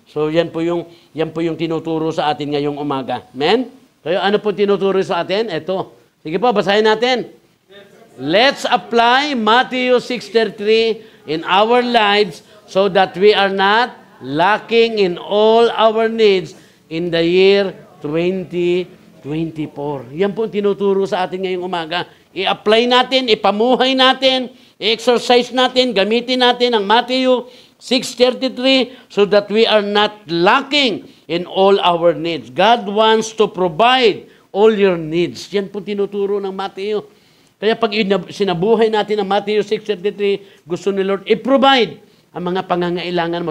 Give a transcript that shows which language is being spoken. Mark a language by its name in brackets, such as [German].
[Filipino] So yan po yung tinuturo sa atin ngayong umaga. Amen? Kaya ano po tinuturo sa atin? Ito. Sige po, basahin natin. [English] Let's apply Matthew 6:33 in our lives so that we are not lacking in all our needs in the year 2024. [Filipino] Yan po tinuturo sa atin ngayong umaga. I-apply natin, ipamuhay natin, i-exercise natin, gamitin natin ang Matthew 6:33 [English] so that we are not lacking in all our needs. God wants to provide all your needs. [Filipino] Yan po tinuturo ng Matthew. Kaya pag sinabuhay natin ang Matthew 6:33, gusto ni Lord i-provide ang mga pangangailangan mo.